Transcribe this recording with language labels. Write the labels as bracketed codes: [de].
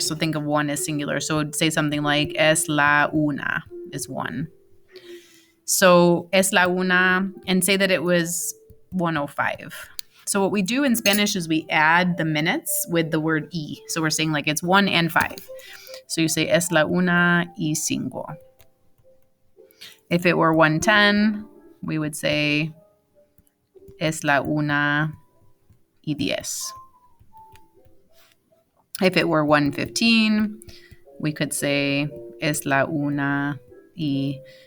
[en] So think of one as singular. So say something like [es] es la una [en] is 1. So [es] es la una, [en] and say that it was 1:05. So what we do in Spanish is we add the minutes with the word y. So we're saying like it's 1 and 5. So you say [es] es la una y cinco. [en] If it were 1:10, we would say [es] es la una y 10. [en] If it were 1:15, we could say es la una y.